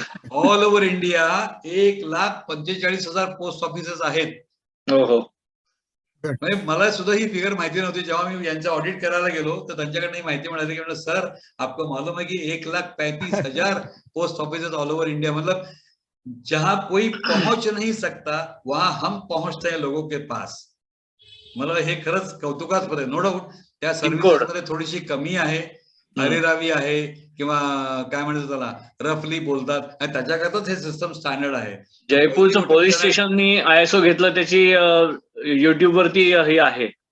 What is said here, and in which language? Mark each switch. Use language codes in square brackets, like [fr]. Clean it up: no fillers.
[en] All over India. [mr] 1,45,000 post offices आहेत. हो हो. म्हणजे मला सुद्धा ही फिगर माहिती नव्हती. जेव्हा मी यांचं ऑडिट करायला गेलो तर त्यांच्याकडनं ही माहिती मिळाली की म्हणलं [hi] सर आपको मालूम है की 1,35,000 post offices all over India. मतलब जहां कोई पहुंच नहीं सकता वहां हम पहुंचते हैं लोगों के पास. [mr] मला हे खरंच कौतुकास्पद आहे. नो डाऊट त्या सर्व्हिसेस मध्ये थोडीशी कमी आहे, हरेरावी आहे किंवा काय म्हणतात त्याला रफली बोलतात आणि त्याच्याकरताच हे सिस्टम स्टँडर्ड आहे. जयपूरचं पोलीस स्टेशननी ISO घेतलं त्याची युट्यूब वरती हे आहे.